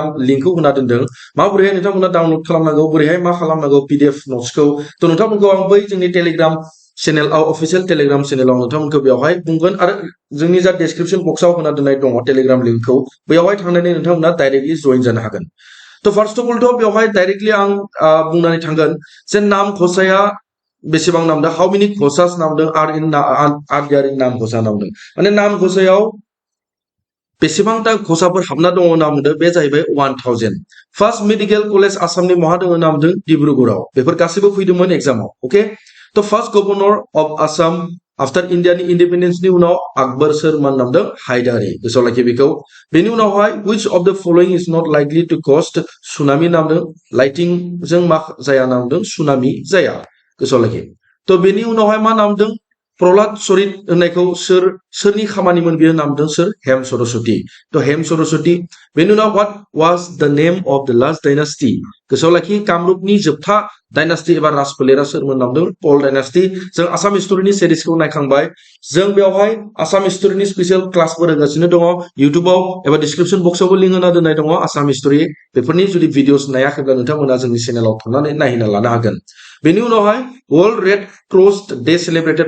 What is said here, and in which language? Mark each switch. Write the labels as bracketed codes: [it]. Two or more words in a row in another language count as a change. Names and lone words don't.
[brx] लिंकखौ होना दोनदों माबोरैहाय नोंथांमोना डाउनलोड खालामनांगौ बोरैहाय मा खालामनांगौ पीडीएफ नोट्सखौ तो नोंथांमोनखौ आं बै जोंनि टेलिग्राम चेनेलाव अफिशियल टेलिग्राम चेनेलाव नोंथांमोनखौ बेवहाय बुंगोन आरो जोंनि जा [en] description box [brx] होना दोननाय दङ टेलिग्राम लिंकखौ बेवहाय थांनानै नोंथांमोना [en] directly join [brx] जानो हागोन तो [en] first of all [brx] तो बेवहाय डाइरेक्टलि आं बुंनानै थांगोन जे नाम खसाया बेसेबां नामदों [en] how many [brx] खसास नामदों [en] are there in [brx] नाम खसा नामदों माने नाम खसायाव बेसेबांटा खसाफोर हाबना दङ नामदों बे जाहैबाय 1000 [en] first medical college [brx] आसामनि महा दङ नामदों डिब्रुगड़आव बेफोर गासैबो फैदोंमोन एग्जामाव ओके तो [en] first governor of Assam after [brx] इंडियानि इंडिपेंडेंसनि उनाव अकबर सोरमान नामदों हायदारी गोसोआव लाखि बेखौ बेनि उनावहाय [en] which of the following is not likely to cause tsunami [brx] नामदों लाइटिंग जों मा जाया नामदों सुनामी जाया गोसोआव लाखि तो बेनि उनावहाय मा नामदों प्रहलाद चरित होननायखौ सोरनि खामानिमोन बेयो नामदों सोर हेम सरस्वती तो हेम सरस्वती बेनि उनाव [en] what was the name of the last dynasty [brx] गोसोआव लाखि कामरुपनि जोबथा डायनास्टी एबा राजफोलेरा सोरमोन नामदों पल डायनास्टी जों आसाम हिस्टोरिनि सिरिजखौ नायखांबाय जों बेवहाय आसाम हिस्टोरिनि [en] special class [brx] होगासिनो दङ इउट्यूबाव एबा [en] description box [brx] लिंक होना दोननाय दङ आसाम हिस्टोरि बेफोरनि जुदि भिडिअस नायाखैब्ला नोंथांमोना जोंनि चेनेलाव थांनानै नायहैना लानो हागोन बेनि उनावहाय [en] World Red Cross Day celebrated